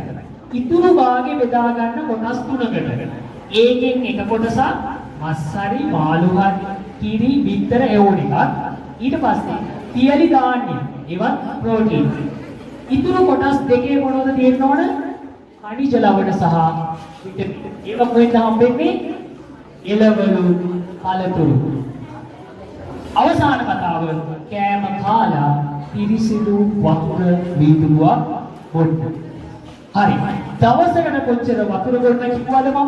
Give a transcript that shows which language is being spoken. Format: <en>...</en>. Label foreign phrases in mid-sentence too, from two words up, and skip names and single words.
<si>ඉතුරු භාගෙ බෙදා ගන්න කොටස් තුනකට. ඒකෙන් එක කොටසක් මස්සරි මාළු හරි කිරි බිත්තර එවුන එකක්. ඊට පස්සේ පියලි ධාන්‍ය ඒවත් ප්‍රෝටීන්. ඉතුරු කොටස් දෙකේ මොනවද තියෙන්න ඕන? ඛනිජ ලවණ සහ ඒක කොහෙන්ද හම්බෙන්නේ? එළවලු පළතුරු. අවසාන කතාව කෑම කාලා පිරිසිදු වතුර වීදුරුවක් බොන්න. හරි. දවසකට කොච්චර වතුර බොන්න කිව්වද මම?</si>